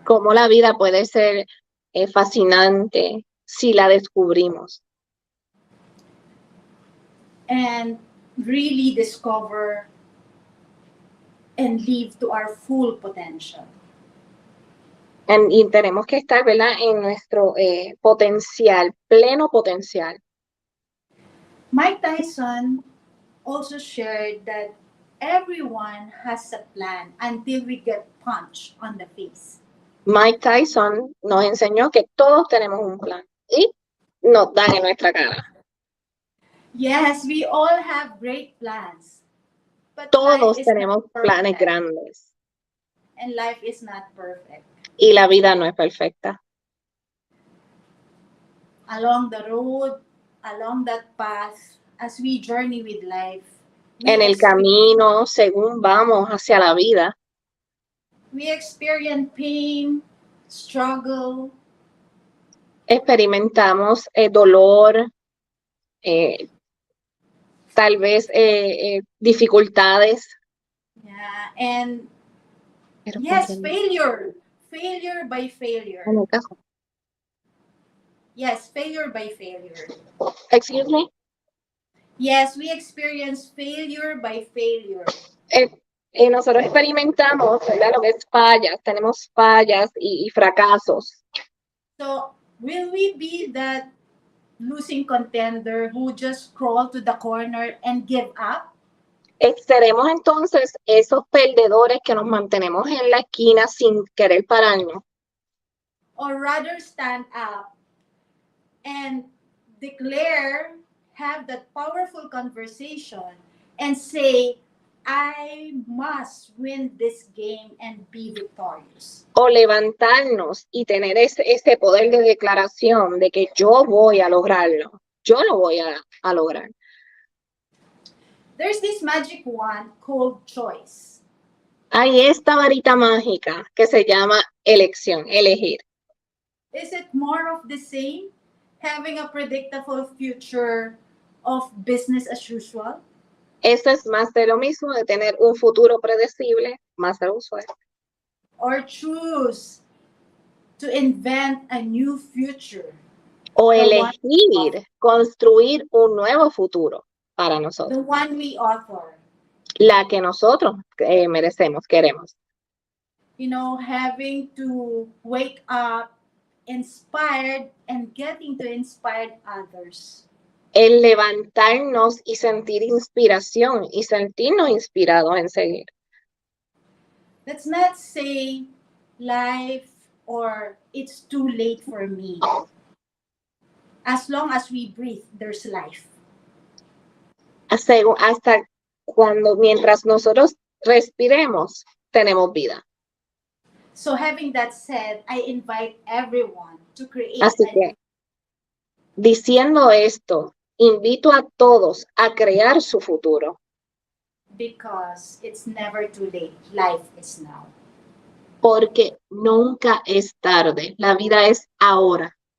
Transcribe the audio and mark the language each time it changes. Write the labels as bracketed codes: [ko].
[es] Cómo la vida puede ser fascinante si la descubrimos. [en] And really discover and live to our full potential. [es] Y tenemos que estar, ¿verdad?, en nuestro potencial, pleno potencial. [en] Mike Tyson also shared that everyone has a plan until we get punched on the face. [es] Mike Tyson nos enseñó que todos tenemos un plan y nos dan en nuestra cara. [en] Yes, we all have great plans. But [es] todos tenemos planes grandes. [en] And life is not perfect. [es] Y la vida no es perfecta. [en] Along the road, along that path, as we journey with life. [es] En el camino, según vamos hacia la vida. [en] We experience pain, struggle. [es] Experimentamos dolor, tal vez dificultades. [en] Yeah, and yes, failure by failure. [es] En el caso. [en] Yes, failure by failure. Excuse me? Yes, we experience failure by failure. [es] Nosotros experimentamos, ¿verdad?, lo que es fallas, tenemos fallas y fracasos. [en] So, will we be that losing contender who just crawl to the corner and give up? [es] Seremos entonces esos perdedores que nos mantenemos en la esquina sin querer pararnos. [en] Or rather stand up and declare, have that powerful conversation and say, I must win this game and be victorious. [es] O levantarnos y tener ese poder de declaración de que yo voy a lograrlo. Yo lo voy a lograr. [en] There's this magic wand called choice. [es] Hay esta varita mágica que se llama elección, elegir. [en] Is it more of the same? Having a predictable future of business as usual? [es] Eso es más de lo mismo, de tener un futuro predecible, más de lo usual. [en] Or choose to invent a new future. [es] O elegir, construir un nuevo futuro para nosotros. [en] The one we author. [es] La que nosotros merecemos, queremos. [en] having to wake up inspired and getting to inspire others. [es] El levantarnos y sentir inspiración y sentirnos inspirados en seguir. [en] Let's not say life or it's too late for me. As long as we breathe, there's life. [es] Hasta mientras nosotros respiremos, tenemos vida. [en] So having that said, I invite everyone to create. [es] Así que, diciendo esto, invito a todos a crear su futuro. [en] Because it's never too late. Life is now. [es] Porque nunca es tarde. La vida es ahora.